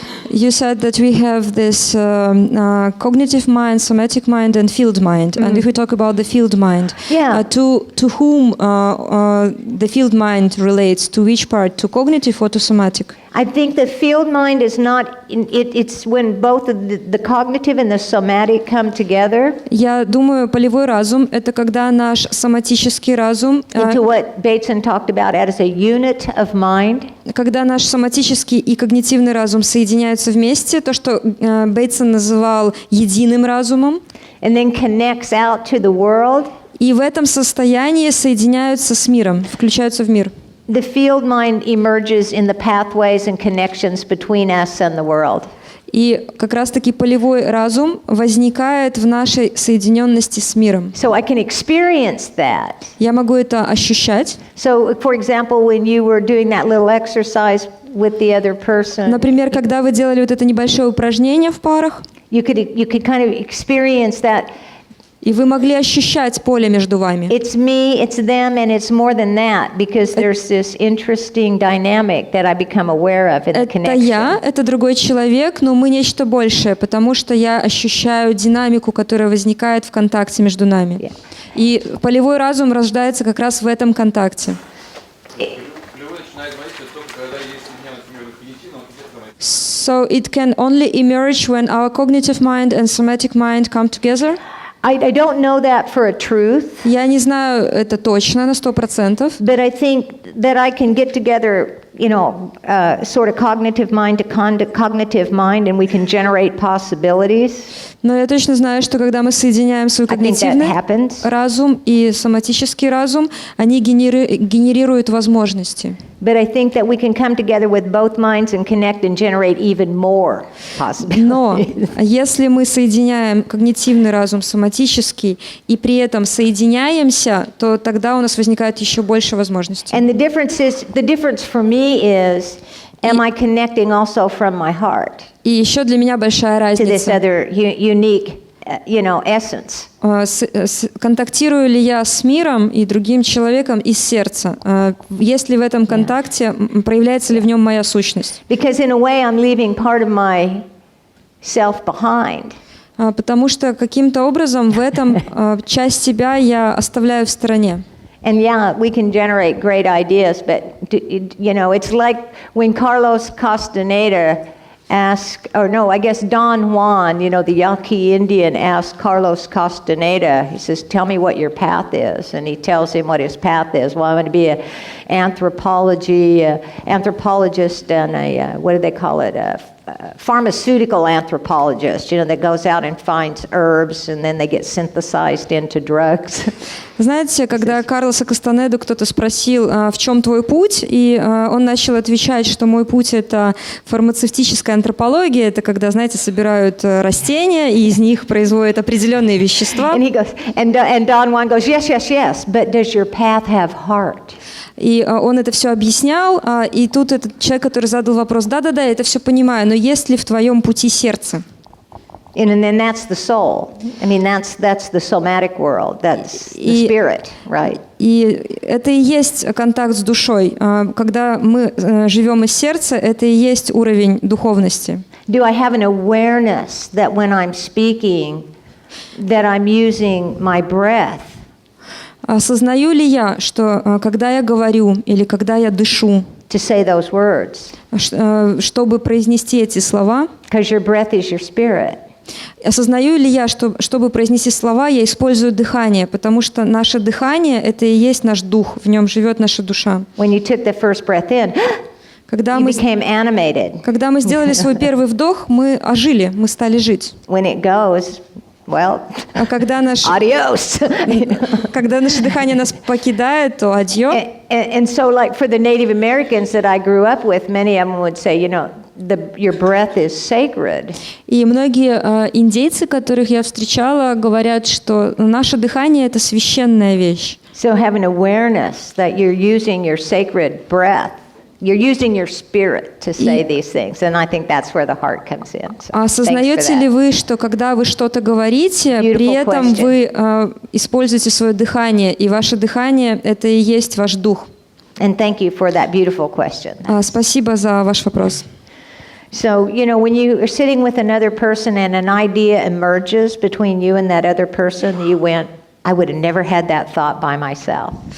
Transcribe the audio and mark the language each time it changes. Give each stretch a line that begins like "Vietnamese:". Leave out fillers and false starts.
English: You said that we have this cognitive mind, somatic mind, and field mind. Mm-hmm. And if we talk about the field mind, to whom the field mind relates, to which part, to cognitive or to somatic? I think the field mind is not, it's when both the cognitive and the somatic come together.
Russian: Я думаю, полевой разум – это когда наш соматический разум,
English: Into what Bateson talked about as a unit of mind.
Russian: когда наш соматический и когнитивный разум соединяются вместе, то, что Бейтсон называл единым разумом,
English: And then connects out to the world.
Russian: и в этом состоянии соединяются с миром, включаются в мир.
English: The field mind emerges in the pathways and connections between us and the world.
Russian: И как раз-таки полевой разум возникает в нашей соединенности с миром.
English: So I can experience that.
Russian: Я могу это ощущать.
English: So, for example, when you were doing that little exercise with the other person,
Russian: Например, когда вы делали вот это небольшое упражнение в парах,
English: you could kind of experience that
Russian: и вы могли ощущать поле между вами.
English: it's me, it's them, and it's more than that, because there's this interesting dynamic that I become aware of in the
Russian: Это
English: connection.
Russian: я, это другой человек, но мы нечто большее, потому что я ощущаю динамику, которая возникает в контакте между нами.
English: Yeah.
Russian: И полевой разум рождается как раз в этом контакте. Полевой начинает говорить только когда есть соединенность между когнитивным и социальным.
English: So it can only emerge when our cognitive mind and somatic mind come together. I don't know that for a truth,
Russian: Я не знаю это точно на 100%,
English: but I think that I can get together, sort of cognitive mind to cognitive mind, and we can generate possibilities.
Russian: но я точно знаю, что когда мы соединяем свой
English: I think that
Russian: когнитивный
English: happens.
Russian: разум и соматический разум, они генерируют возможности.
English: But I think that we can come together with both minds and connect and generate even more
Russian: Но
English: possibilities.
Russian: если мы соединяем когнитивный разум, соматический, и при этом соединяемся, то тогда у нас возникает еще больше возможностей.
English: And the difference for me is, am I connecting also from my heart
Russian: И еще для меня большая
English: to this
Russian: разница.
English: other unique, essence?
Russian: Контактирую ли я с миром и другим человеком из сердца? Есть ли в этом контакте, проявляется ли в нем моя сущность?
English: Because in a way I'm leaving part of myself behind.
Russian: Потому что каким-то образом в этом часть себя я оставляю в стороне.
English: And yeah, we can generate great ideas, but it's like when Carlos Castaneda Don Juan, the Yaqui Indian, asked Carlos Castaneda, he says, tell me what your path is. And he tells him what his path is. Well, I'm going to be an anthropologist and what do they call it? A pharmaceutical anthropologist, that goes out and finds herbs and then they get synthesized into drugs.
Russian: Знаете, когда Карлоса Кастанеду кто-то спросил, в чем твой путь, и он начал отвечать, что мой путь – это фармацевтическая антропология, это когда, знаете, собирают растения, и из них производят определенные вещества.
English: And he goes, and Don Juan goes, yes, but does your path have heart?
Russian: И он это все объяснял, и тут этот человек, который задал вопрос, да-да-да, я это все понимаю, но есть ли в твоем пути сердце?
English: And then that's the soul. I mean, that's the somatic world. That's the spirit, right?
Russian: И это и есть контакт с душой. Когда мы живем из сердца, это и есть уровень духовности.
English: Do I have an awareness that when I'm speaking, that I'm using my breath?
Russian: Осознаю ли я, что когда я говорю или когда я дышу,
English: to say those words?
Russian: Чтобы произнести эти слова,
English: Because your breath is your spirit.
Russian: Осознаю ли я, что, чтобы произнести слова, я использую дыхание, потому что наше дыхание – это и есть наш дух, в нем живет наша душа.
English: When you took the first breath in,
Russian: Когда
English: you
Russian: мы
English: became animated.
Russian: сделали свой первый вдох, мы ожили, мы стали жить.
English: When it goes, well,
Russian: А когда
Spanish: adios.
Russian: наше дыхание нас покидает, то адьё.
English: And so, like for the Native Americans that I grew up with, many of them would say, your breath is sacred.
Russian: И многие индейцы, которых я встречала, говорят, что наше дыхание – это священная вещь.
English: So having awareness that you're using your sacred breath, you're using your spirit to say these things, and I think that's where the heart comes in. So
Russian: Осознаете ли вы, что когда вы что-то говорите, при этом вы используете свое дыхание, и ваше дыхание – это и есть ваш дух?
English: And thank you for that beautiful question.
Russian: Спасибо за ваш вопрос.
English: So, when you are sitting with another person and an idea emerges between you and that other person, you went, I would have never had that thought by myself.